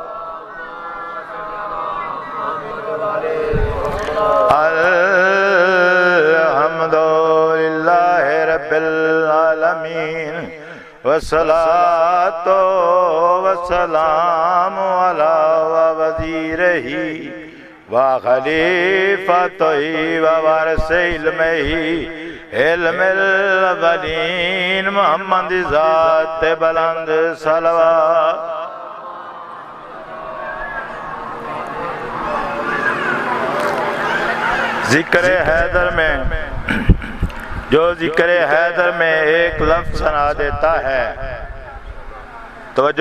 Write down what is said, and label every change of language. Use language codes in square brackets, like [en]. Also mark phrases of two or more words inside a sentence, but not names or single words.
[ar] الحمدللہ رب العالمین والصلاة والسلام علی وزیرہ وخلیفتہ ووارث علمہ علم الاولین محمد [ur] ذات بلند صلوات ذکر حیدر میں جو ذکر حیدر میں ایک لفظ سنا دیتا ہے توجہ